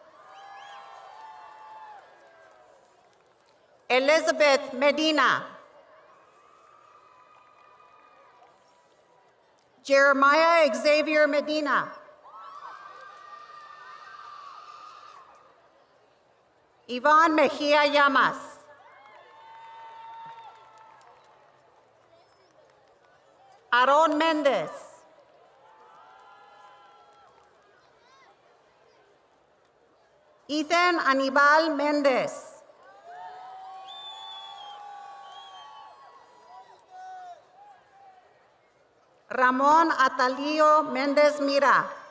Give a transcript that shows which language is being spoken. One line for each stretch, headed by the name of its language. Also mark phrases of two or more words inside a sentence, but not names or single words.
English: Elizabeth Medina. Jeremiah Xavier Medina. Yvonne Mejia Llamas. Aaron Mendez. Ethan Anibal Mendez. Ramon Atalio Mendez Mira.